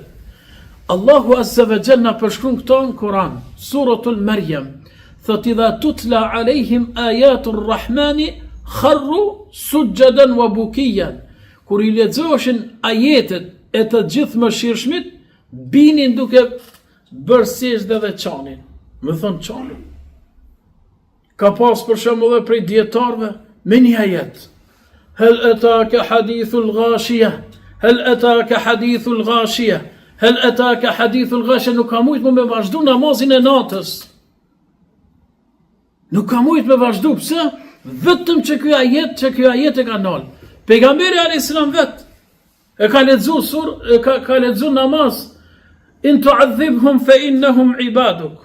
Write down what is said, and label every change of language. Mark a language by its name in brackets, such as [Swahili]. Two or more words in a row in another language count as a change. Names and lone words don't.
[Arabic] الله عز وجل [Albanian] na përshkruan këto në Kur'an, [Arabic] سورة مريم, [Albanian] thot [Arabic] إذا تتلى عليهم آيات الرحمن خروا سجدا وبكيا. [Albanian] Kur i lexoheshin ajetet e të gjithë mëshirshmit, binin duke bërë sejdë dhe qanin. Me thon qanin. Ka pas për shembull edhe prej dietarëve me një ajet. [Arabic] هل أتاك حديث الغاشية هل أتاك حديث الغاشية. هل أتاك حديث الغاشية, [Albanian] nuk ka mujt me vazhdu namazin e natës. Nuk ka mujt me vazhdu, pse? Vetëm që ky ajet e ka nal. Pejgamberi a.s. vet e ka lexu namaz. [Arabic] إن تعذبهم فإنهم عبادك.